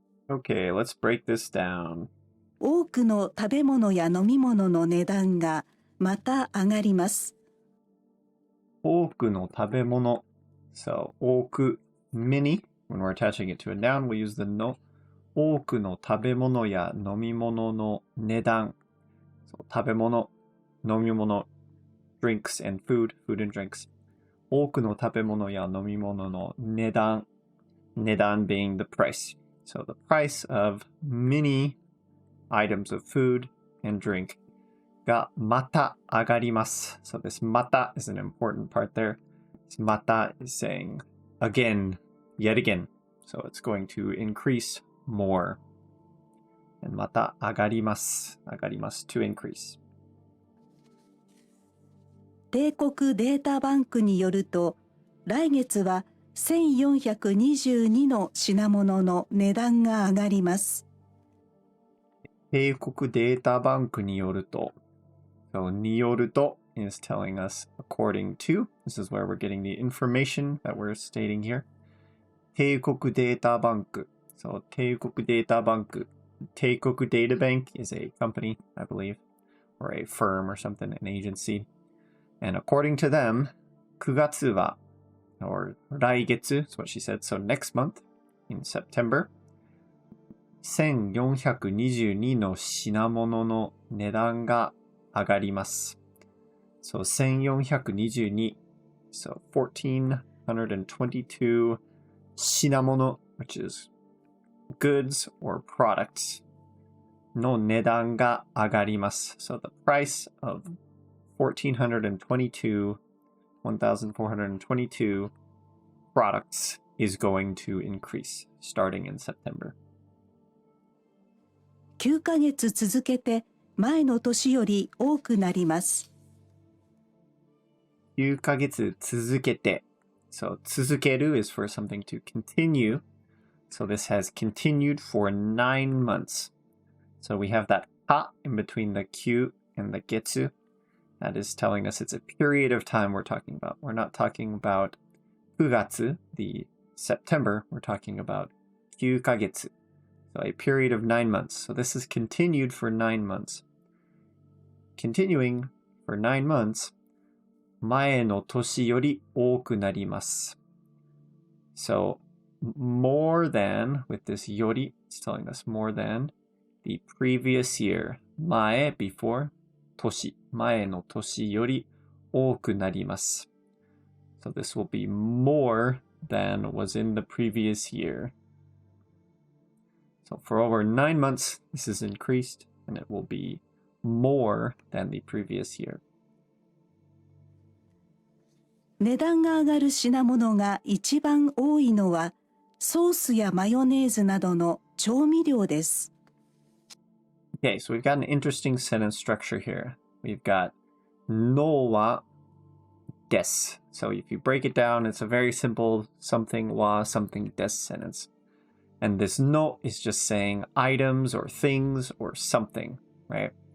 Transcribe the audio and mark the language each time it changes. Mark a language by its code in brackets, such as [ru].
[en] Okay, let's break this down. [ja] 多くの食べ物や飲み物の値段がまた上がります。多くの食べ物.So, 多く, many. [en] When we're attaching it to a noun, we use the no. [ja] 多くの食べ物や飲み物の値段. [en] So, 食べ物, 飲み物, drinks and food, food and drinks. [ja] 多くの食べ物や飲み物の値段. [en] 値段 being the price. So, the price of many items of food and drink [ja] がまた上がります. [en] So this また is an important part there. This また is saying again, yet again. So it's going to increase more. [ja] And また上がります。上がります。 [en] to increase. [ja] 帝国データバンクによると、来月は1422の品物の値段が上がります。帝国データバンクによると、 [en] so によると is telling us according to. This is where we're getting the information that we're stating here. [ja] 帝国データバンク。 So 帝国データバンク。 [en] 帝国 Data Bank is a company, I believe, or a firm or something, an agency. And according to them, 9月は or 来月 is what she said, so next month in September, [ja] 1422の品物の値段が上がります。 [en] So 1422, so 1422品物, which is goods or products [ja] の値段が上がります。 [en] So the price of 1422 products is going to increase starting in September. [ja] 9ヶ月続けて前の年より多くなります。 9ヶ月続けて [en] So 続ける is for something to continue. So this has continued for 9 months. So we have that ka in between the Q and the getsu. That is telling us it's a period of time we're talking about. We're not talking about 9月, the September. We're talking about 9ヶ月. So a period of 9 months. So this is continued for 9 months. Continuing for 9 months, [ja] 前の年より多くなります. [en] So more than, with this yori, it's telling us more than the previous year. [ja] 前, before, 年, 前の年より多くなります. [en] So this will be more than was in the previous year. So for over 9 months, this is increased, and it will be more than the previous year. [ja] 値段が上がる品物が一番多いのは、ソースやマヨネーズなどの調味料です。 [en] Okay, so we've got an interesting sentence structure here. We've got no wa des. So if you break it down, it's a very simple something wa something des sentence. And this no is just saying items or things or something, right?